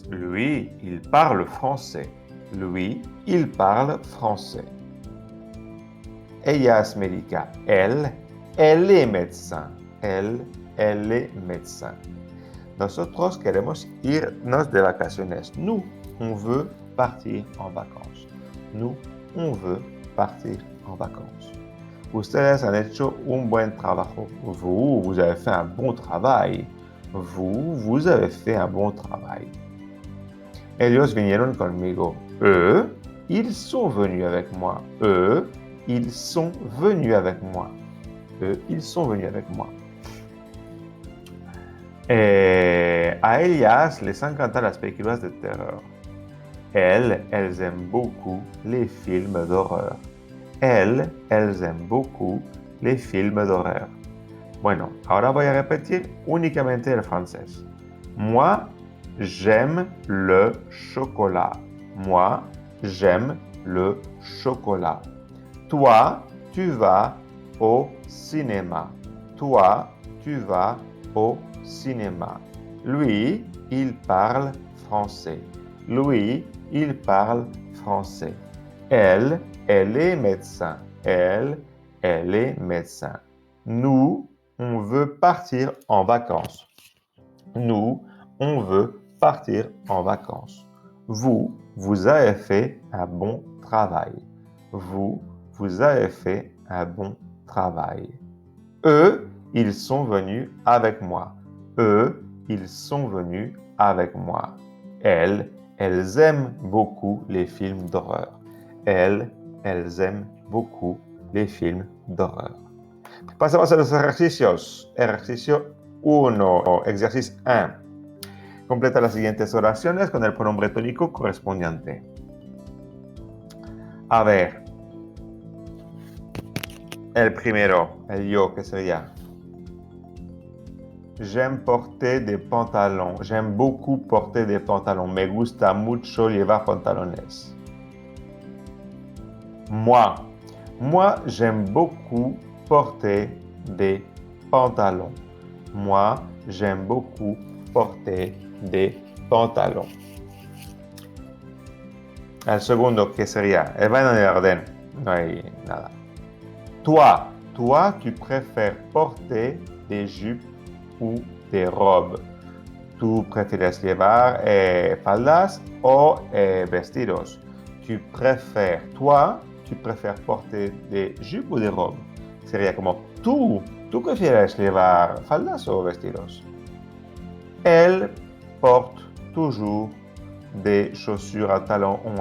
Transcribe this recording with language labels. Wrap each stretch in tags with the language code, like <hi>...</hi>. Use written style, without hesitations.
<fr>Lui, il parle français. Lui, il parle français.</fr> <es>Ella es médica.</es> <fr>Elle est médecin. Elle est médecin.</fr> <es>Nosotros queremos irnos de vacaciones.</es> <fr>Nous, on veut partir en vacances. Nous, on veut partir en vacances.</fr> <es>Ustedes han hecho un buen trabajo.</es> <fr>Vous avez fait un bon travail. Vous avez fait un bon travail.</fr> <es>Ellos vinieron conmigo.</es> <fr>Eux, ils sont venus avec moi. Eux, ils sont venus avec moi. Eux, ils sont venus avec moi.</fr> <es>Et a ellas les encantan las películas de terror.</es> <fr>Elles aiment beaucoup les films d'horreur. Elles aiment beaucoup les films d'horreur.</fr> <es>Bueno, ahora voy a repetir únicamente el francés.</es> <fr>Moi, j'aime le chocolat. Moi, j'aime le chocolat. Toi, tu vas au cinéma. Toi, tu vas au cinéma. Lui, il parle français. Lui, il parle français. Elle est médecin. Elle est médecin. Nous, on veut partir en vacances. Nous, on veut partir en vacances. Vous avez fait un bon travail. Vous avez fait un bon travail. Eux, ils sont venus avec moi. Eux, ils sont venus avec moi. Elles aiment beaucoup les films d'horreur. Elles aiment beaucoup les films d'horreur.</fr> <es>Pasamos a los ejercicios. Ejercicio 1, ejercicio 1. Completa las siguientes oraciones con el pronombre tónico correspondiente. A ver, el primero, el yo, ¿qué sería?</es> <fr>J'aime porter des pantalons. J'aime beaucoup porter des pantalons.</fr> <es>Me gusta mucho llevar pantalones.</es> <fr>Moi, j'aime beaucoup porter des pantalons. Moi, j'aime beaucoup porter des pantalons.</fr> <es>El segundo, ¿qué sería? Va en el orden, no hay nada.</es> <fr>Toi, tu préfères porter des jupes ou des robes.</fr> <es>¿Tú prefieres llevar faldas o vestidos?</es> <fr>Tu préfères porter des jupes ou des robes.</fr> <es>Sería como, ¿tú prefieres llevar faldas o vestidos?</es> <fr>Elle porte toujours des chaussures à talons.</fr>